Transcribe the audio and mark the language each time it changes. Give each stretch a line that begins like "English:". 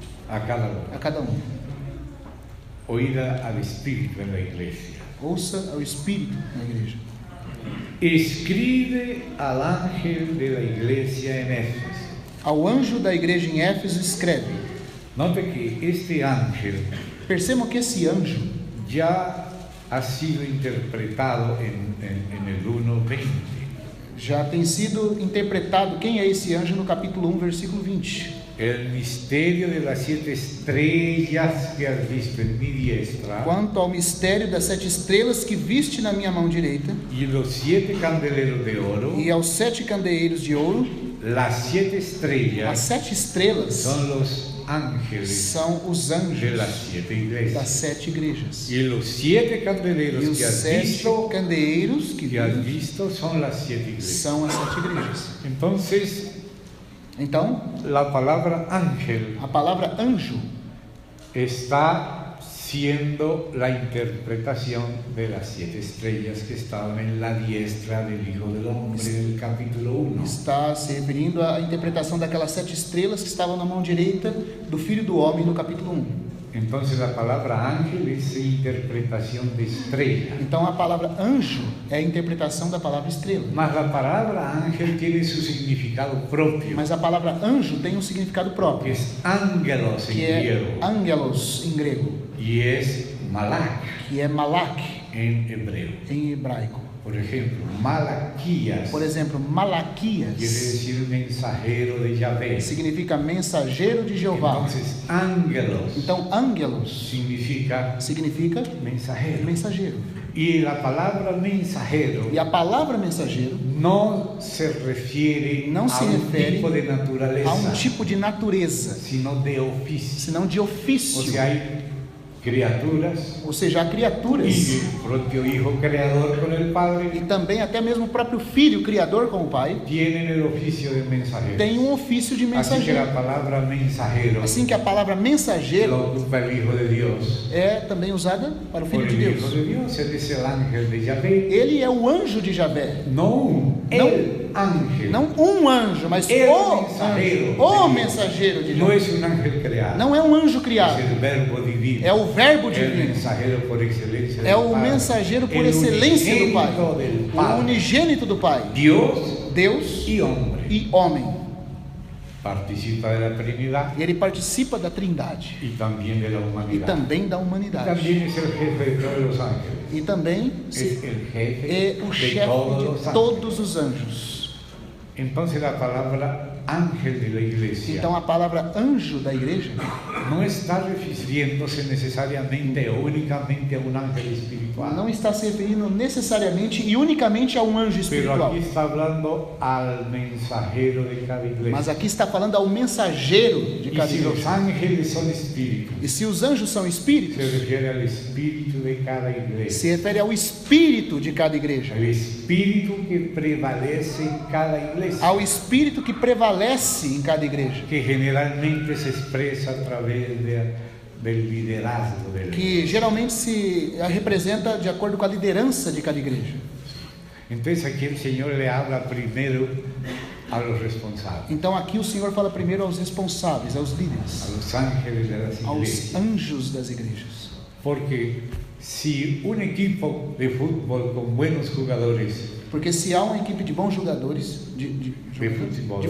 Spanish: A cada uno.
Portuguese: a cada um.
Spanish: Oída al Espíritu en la iglesia.
Portuguese: Ouça ao Espírito na igreja.
Spanish: Escribe al ángel de la iglesia en Éfeso.
Portuguese: Ao anjo da igreja em Éfeso escreve.
Spanish: Note que este ángel
Portuguese: Percebam que esse anjo
Spanish: ya ha sido interpretado en el 1:20.
Portuguese: Já tem sido interpretado quem é esse anjo no capítulo 1, versículo 20.
Spanish: El misterio de las 7 estrellas que has visto en mi diestra
Portuguese: Quanto ao mistério das 7 estrelas que viste na minha mão direita,
Spanish: y los 7 candeleros de oro,
Portuguese: e aos 7 candeeiros de ouro,
Spanish: las 7
Portuguese: as
Spanish: estrellas
Portuguese: 7 estrelas
Spanish: son los ángeles
Portuguese: são os
Spanish: de
Portuguese: anjos
Spanish: las 7
Portuguese: das
Spanish: iglesias.
Portuguese: 7 igrejas.
Spanish: Y los 7
Portuguese: E
Spanish: candeleros
Portuguese: os
Spanish: que has
Portuguese: 7
Spanish: visto,
Portuguese: candeeiros que
Spanish: visto son las 7 iglesias.
Portuguese: são as 7 igrejas.
Spanish: Entonces,
Portuguese: Então,
Spanish: la palabra ángel
Portuguese: a palavra anjo
Spanish: está siendo la interpretación de las 7 estrellas que estaban en la diestra del Hijo del Hombre del capítulo 1.
Portuguese: está se referindo à interpretação daquelas 7 estrelas que estavam na mão direita do Filho do Homem no capítulo 1.
Spanish: Entonces la palabra ángel es interpretación de estrella.
Portuguese: Então a palavra anjo é a interpretação da palavra estrela.
Spanish: Mas la palabra ángel tiene su significado propio,
Portuguese: Mas a palavra anjo tem um significado
Spanish: que
Portuguese: próprio,
Spanish: es ángelos en
Portuguese: que é
Spanish: griego
Portuguese: angelos em grego,
Spanish: y es malak
Portuguese: que é malak
Spanish: en hebreo.
Portuguese: em hebraico.
Spanish: Por ejemplo, Malaquías
Portuguese: Por exemplo,
Spanish: quiere
Portuguese: Malaquias
Spanish: decir mensajero de Yahvé.
Portuguese: significa mensageiro de Jeová.
Spanish: Entonces, ángelos
Portuguese: Então, ángelos
Spanish: significa
Portuguese: significa
Spanish: mensajero.
Portuguese: mensageiro.
Spanish: Y la palabra mensajero
Portuguese: E a palavra mensageiro
Spanish: no se refiere
Portuguese: Não se
Spanish: a un
Portuguese: refere
Spanish: tipo de naturaleza,
Portuguese: a um tipo de natureza,
Spanish: sino de oficio.
Portuguese: senão de
Spanish: O
Portuguese: ofício.
Spanish: sea, hay criaturas
Portuguese: Ou seja, há
Spanish: y
Portuguese: criaturas
Spanish: el propio Hijo Creador con el
Portuguese: e
Spanish: Padre
Portuguese: também até mesmo o próprio Filho Criador com o Pai
Spanish: tienen el oficio de mensajero.
Portuguese: tem um ofício de
Spanish: Así que
Portuguese: mensageiro.
Spanish: la palabra mensajero
Portuguese: Assim que a palavra mensageiro
Spanish: lo ocupa el Hijo de Dios.
Portuguese: é também usada para o
Spanish: Por
Portuguese: Filho de
Spanish: el Hijo
Portuguese: Deus.
Spanish: de Dios, él es el ángel de Yahvé.
Portuguese: Ele é o anjo de Javé.
Spanish: No el ángel.
Portuguese: Não um anjo, mas
Spanish: El
Portuguese: o
Spanish: mensageiro
Portuguese: anjo, o
Spanish: de Dios.
Portuguese: mensageiro de
Spanish: No
Portuguese: Deus.
Spanish: es un ángel creado.
Portuguese: Não é um anjo
Spanish: Es
Portuguese: criado,
Spanish: el verbo divino.
Portuguese: é o verbo
Spanish: El
Portuguese: divino.
Spanish: mensajero por excelencia
Portuguese: É
Spanish: del
Portuguese: o
Spanish: Padre.
Portuguese: mensageiro por
Spanish: El
Portuguese: excelência do
Spanish: unigénito
Portuguese: Pai.
Spanish: del
Portuguese: O
Spanish: Padre.
Portuguese: unigênito do Pai.
Spanish: Dios
Portuguese: Deus
Spanish: y hombre.
Portuguese: e homem.
Spanish: Participa de la Trinidad
Portuguese: E ele participa da Trindade
Spanish: y también de la
Portuguese: e
Spanish: humanidad.
Portuguese: também da
Spanish: Y
Portuguese: humanidade.
Spanish: también es el jefe de todos los ángeles.
Portuguese: E também
Spanish: Es el jefe
Portuguese: é o
Spanish: de
Portuguese: chefe
Spanish: todos los
Portuguese: de
Spanish: ángeles.
Portuguese: todos os anjos.
Spanish: Entonces la palabra ángel de la iglesia
Portuguese: Então a palavra anjo da igreja
Spanish: no está refiriéndose necesariamente o únicamente a un ángel espiritual.
Portuguese: não está se referindo necessariamente e unicamente a um anjo
Spanish: Pero
Portuguese: espiritual.
Spanish: aquí está hablando al mensajero de cada iglesia.
Portuguese: Mas aqui está falando ao mensageiro de
Spanish: Y
Portuguese: cada
Spanish: si los
Portuguese: igreja.
Spanish: ángeles son espíritus,
Portuguese: E se os anjos são
Spanish: se
Portuguese: espíritos,
Spanish: refiere al espíritu de cada iglesia.
Portuguese: se refere ao espírito de cada igreja,
Spanish: El espíritu que prevalece en cada iglesia,
Portuguese: ao espírito que prevalece em cada igreja,
Spanish: que generalmente se expresa a través del liderazgo del
Portuguese: que geralmente se representa de acordo com a liderança de cada igreja.
Spanish: Entonces aquí el Señor le habla primero a los responsables,
Portuguese: Então aqui o Senhor fala primeiro aos responsáveis, aos
Spanish: a
Portuguese: líderes,
Spanish: los ángeles de las
Portuguese: aos
Spanish: iglesias.
Portuguese: anjos das igrejas.
Spanish: Porque si un equipo de fútbol con buenos jugadores,
Portuguese: Porque se há uma equipe de bons jogadores de